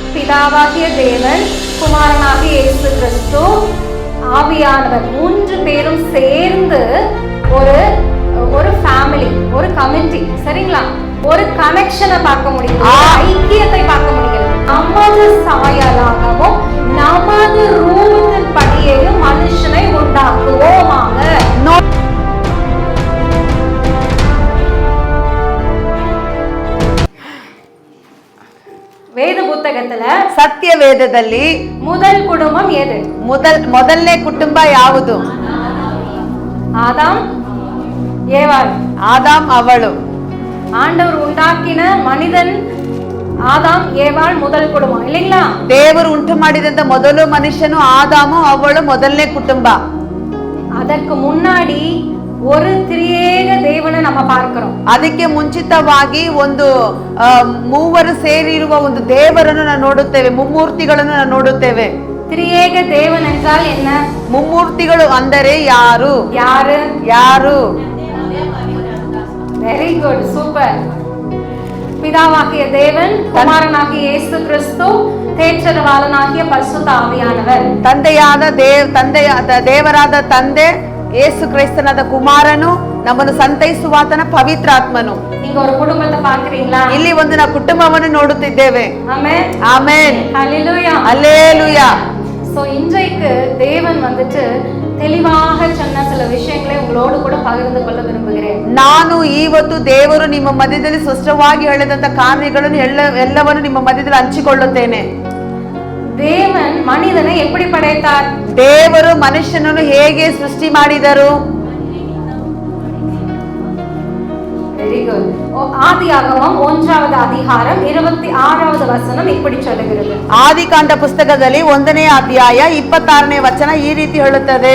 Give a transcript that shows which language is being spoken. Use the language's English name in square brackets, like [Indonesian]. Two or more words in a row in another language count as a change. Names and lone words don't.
[Tamil] பிதாவாகிய தேவன், குமாரனாகிய இயேசு கிறிஸ்து, ஆவியானவர், 3 பேரும் சேர்ந்து ஒரு ஃபேமிலி, ஒரு கமிட்டி, சரிங்களா? ஒரு கனெக்ஷனை பார்க்க முடியும், ஐக்கியத்தை பார்க்க முடிகிறது. நமது சாயலாகவும் நமது ரூபத்தின் படியையும் மனுஷனை உண்டாக்குவோமாக. வேத புஸ்தகத்துல [Kannada] ಸತ್ಯ ವೇದದಲ್ಲಿ [Tamil] முதல் குடும்பம் எது? [Kannada] ಮೊದಲನೇ ಕುಟುಂಬ ಯಾವುದು? [Tamil] ஆதாம் ஏவாள். ஆதாம் அவಳು. ஆண்டவர் உண்டாக்கின மனிதன் ஆதாம் ஏவாள் முதல் குடும்பம் இல்லைங்களா? [Kannada] ದೇವರು ಉಂಟು ಮಾಡಿದಂತ ಮೊದಲು ಮನುಷ್ಯನು ಆದಾಮು ಅವಳು ಮೊದಲನೇ ಕುಟುಂಬ. ಅದಕ್ಕೆ ಮುನ್ನಾಡಿ [Tamil] ஒரு திரியேக தேவனை நம்ம பார்க்கிறோம். [Kannada] ಅದಕ್ಕೆ ಮುಂಚಿತವಾಗಿ ಒಂದು ಮೂವರು ಸೇರಿರುವ ಒಂದು ದೇವರನ್ನು ನಾವು ನೋಡುತ್ತೇವೆ, ಮುಮ್ಮೂರ್ತಿಗಳನ್ನು ನಾವು ನೋಡುತ್ತೇವೆ. [Tamil] திரியேக தேவன் என்றால் என்ன? [Kannada] ಮುಮ್ಮೂರ್ತಿಗಳು ಅಂದರೆ ಯಾರು? ಯಾರು? [English] very good, super. [Tamil] பிதாவாகிய தேவன், குமாரனாகிய இயேசு கிறிஸ்து, தேற்றரவாளனாகிய பரிசுத்த ஆவியானவர். [Kannada] ದೇವರಾದ ತಂದೆ, ಯೇಸು ಕ್ರಿಸ್ತನಾದ ಕುಮಾರನು, ನಮ್ಮನ್ನು ಸಂತೈಸುವಾತನ ಪವಿತ್ರಾತ್ಮನು. [Tamil] நீங்க ஒரு குடும்பத்தை பார்க்கிறீங்களா? [Kannada] ಇಲ್ಲಿ ಒಂದು ನಾವು ಕುಟುಂಬವನ್ನು ನೋಡುತ್ತಿದ್ದೇವೆ. ಆಮೆನ್, ಆಮೆನ್, [Tamil] ஹல்லேலூயா, ஹல்லேலூயா. சோ இன்றைக்கு தேவன் வந்துட்டு தெளிவாக சொன்ன சில விஷயங்களை உங்களோடு கூட பகிர்ந்து கொள்ள விரும்புகிறேன். ನಾನು ಇವತ್ತು ದೇವರು ನಿಮ್ಮ ಮಧ್ಯದಲ್ಲಿ ಸ್ಪಷ್ಟವಾಗಿ ಹೇಳಿದಂತ ಕಾರ್ಯಗಳನ್ನು ಎಲ್ಲವನ್ನು ನಿಮ್ಮ ಮಧ್ಯದಲ್ಲಿ ಹಂಚಿಕೊಳ್ಳುತ್ತೇನೆ. தேவன் மனிதனை எப்படி படைத்தார்? ದೇವರು ಮನುಷ್ಯನನ್ನು ಹೇಗೆ ಸೃಷ್ಟಿ ಮಾಡಿದರು? [English] very good. [Tamil] ஆதியாகமம் 1வது அதிகாரம் 26வது வசனம் இப்படி சொல்லுகிறது. [Kannada] ಆದಿಕಾಂಡ ಪುಸ್ತಕದಲ್ಲಿ 1ನೇ ಅಧ್ಯಾಯ 26ನೇ ವಚನ ಈ ರೀತಿ ಹೇಳುತ್ತದೆ.